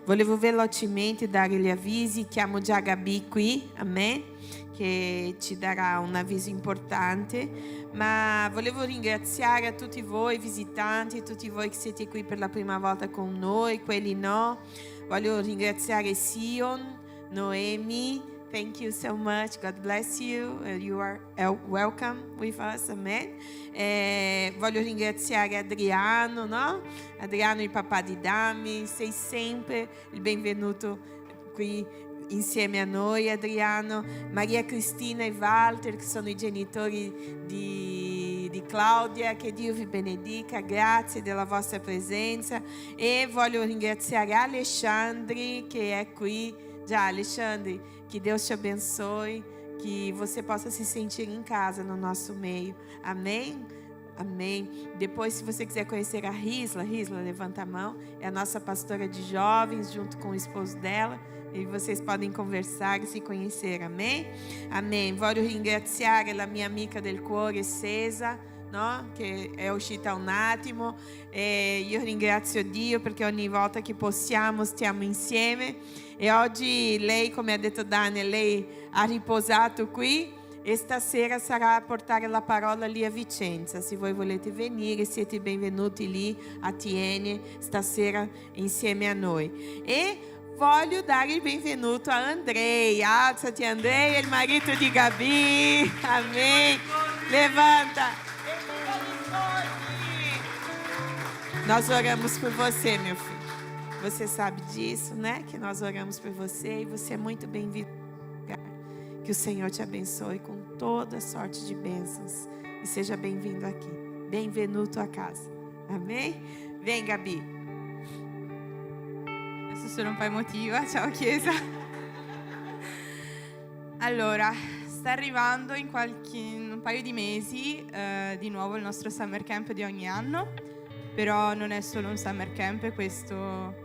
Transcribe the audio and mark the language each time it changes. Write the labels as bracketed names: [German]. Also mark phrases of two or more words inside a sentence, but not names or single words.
[Italian] Volevo velocemente dare gli avvisi. Chiamo già Gabi qui, amen, che ci darà un avviso importante. Ma volevo ringraziare a tutti voi visitanti, tutti voi che siete qui per la prima volta con noi, quelli no. Voglio ringraziare Sion, Noemi. [English] Thank you so much. God bless you. You are welcome with us. Amen. [Italian] Voglio ringraziare Adriano, no? Adriano, il papà di Dami. Sei sempre il benvenuto qui insieme a noi, Adriano. Maria Cristina e Walter, che sono i genitori di Claudia. Che Dio vi benedica. Grazie della vostra presenza. E voglio ringraziare Alexandre, che è qui. Già, [Portuguese] Alexandre, que Deus te abençoe, que você possa se sentir em casa no nosso meio. Amém? Amém. Depois, se você quiser conhecer a Risla, levanta a mão. É a nossa pastora de jovens, junto com o esposo dela. E vocês podem conversar e se conhecer. Amém? Amém. [Italian] Voglio ringraziare la mia amica del cuore, Cesa, no? Che è uscita un attimo. Io ringrazio Dio perché ogni volta che possiamo stiamo insieme. E oggi lei, come ha detto Daniel, lei ha riposato qui e stasera sarà a portare la parola lì a Vicenza. Se voi volete venire, siete benvenuti lì a Tiene stasera insieme a noi. E voglio dare il benvenuto a Andrei. Alzati, Andrei, il marito di Gabi. [Portuguese] Amém. Levanta. Nós oramos por você, meu filho. Você sabe disso, né? Que nós oramos por você e você é muito bem-vindo. Que o Senhor te abençoe com toda sorte de bênçãos. E seja bem-vindo aqui. [Italian] Benvenuto a casa. [Portuguese] Amém? Vem, Gabi. [Italian] Adesso sono un po' emotiva. Ciao Chiesa. Allora, sta arrivando in un paio di mesi di nuovo il nostro [English] summer camp [Italian] di ogni anno. Però non è solo un [English] summer camp, [Italian] questo...